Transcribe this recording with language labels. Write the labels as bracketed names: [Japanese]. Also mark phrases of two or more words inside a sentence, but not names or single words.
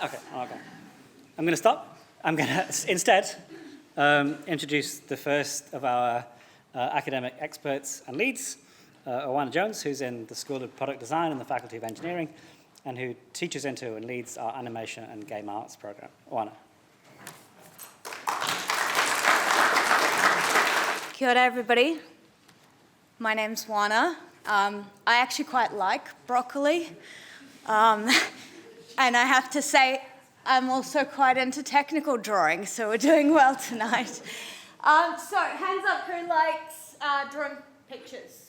[English] Okay. I'm going to stop. I'm going to instead introduce the first of our academic experts and leads, Owana Jones, who's in the School of Product Design and the Faculty of Engineering, and who teaches into and leads our animation and game arts program. Owana. [Māori] Kia ora, [English] everybody. My name's Wana. I actually quite like broccoli. And I have to say, I'm also quite into technical drawing, so we're doing well tonight. So, hands up, who likes drawing pictures?